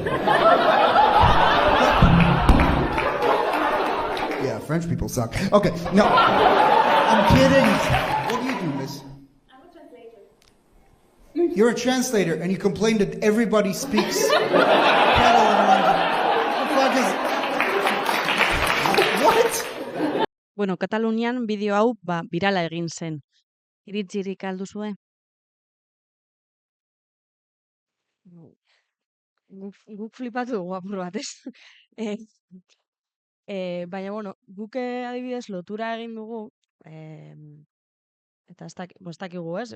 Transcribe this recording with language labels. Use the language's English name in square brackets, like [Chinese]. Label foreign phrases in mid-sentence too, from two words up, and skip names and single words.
[English] Yeah, French people suck. Okay, no, I'm kidding. What do you do, miss? I'm a translator. You're a translator, and you complain that everybody speaks Catalan around you. What the fuck is... What? [Basque] Bueno, Katalunian bideo hau birala egin zen. Iritzirik alduzue? Guk flipatu dugu apur bat, ez? Baina, bueno, guk adibidez lotura egin dugu, eta ez dakigu, ez?